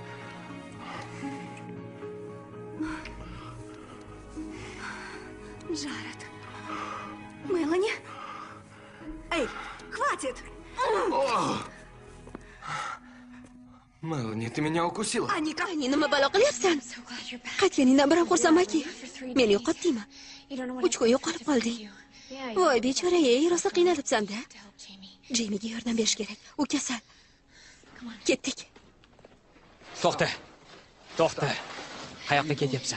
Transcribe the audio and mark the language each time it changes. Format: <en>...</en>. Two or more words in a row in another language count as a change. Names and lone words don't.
<ru>Джаред. Мелани? Эй, хватит! Мелани, ты меня укусила.</ru> <uz>Ani, nima balo qilyapsan? Qaytganingdan biram xursandmanki. Meni yo'qotdingmi? 3 kun yo'qolib qolding. Voy bechora-ey, rosa qiynalibsan-da. Jeymiga yordam berish kerak. U kasal. Ketdik. To'xta. Qayoqqa ketyapsan?</uz>